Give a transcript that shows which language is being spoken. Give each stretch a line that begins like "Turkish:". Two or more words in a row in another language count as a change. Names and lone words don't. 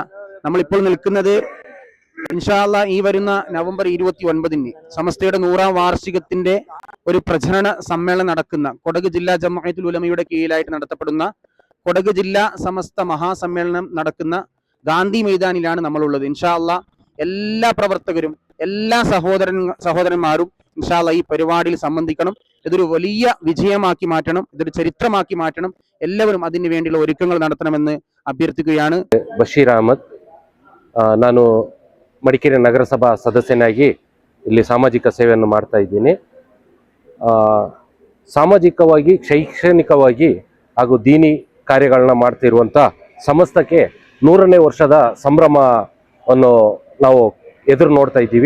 Malayalam: നമ്മളിപ്പോൾ നിൽക്കുന്നത്
Arabic: إن شاء الله
Malayalam: ഈ വരുന്ന നവംബർ 29-ന് സമസ്തയുടെ 100ാം വാർഷികത്തിന്റെ ഒരു പ്രചരണ സമ്മേളനം നടക്കുന്ന കൊടക് ജില്ലാ ജംഇയ്യത്തുൽ ഉലമയുടെ കീഴിലായിട്ട് നടത്തപ്പെടുന്ന കൊടക് ജില്ലാ സമസ്ത മഹാസമ്മേളനം നടക്കുന്ന ഗാന്ധി മൈതാനിലാണ് നമ്മളുള്ളത്.
Arabic: إن شاء الله
Malayalam: എല്ലാ പ്രവർത്തകരും എല്ലാ സഹോദരന്മാരും
Arabic: إن شاء الله
Malayalam: ഈ പരിപാടിയിൽ സംബന്ധിക്കണം. ഇതൊരു വലിയ വിജയമാക്കി മാറ്റണം, ഇതൊരു ചരിത്രമാക്കി മാറ്റണം. ಎಲ್ಲರೂ അതിനു വേണ്ടിയുള്ള ഒരുക്കങ്ങൾ നടത്തണമെന്ന് ಅಭ್ಯರ್ಥಿക്കുകയാണ്.
Kannada: ಬಶೀರ್ ಅಹಮದ್, ನಾನು ಮಡಿಕೇರಿ ನಗರಸಭಾ ಸದಸ್ಯನಾಗಿ ಇಲ್ಲಿ ಸಾಮಾಜಿಕ ಸೇವೆಯನ್ನು ಮಾಡ್ತಾ ಇದ್ದೀನಿ. ಸಾಮಾಜಿಕವಾಗಿ ಶೈಕ್ಷಣಿಕವಾಗಿ ಹಾಗೂ ದೀನಿ ಕಾರ್ಯಗಳನ್ನ ಮಾಡ್ತಿರುವಂಥ ಸಮಸ್ತಕ್ಕೆ 100ನೇ ವರ್ಷದ ಸಂಭ್ರಮವನ್ನು ನಾವು ಎದುರು ನೋಡ್ತಾ ಇದ್ದೀವಿ.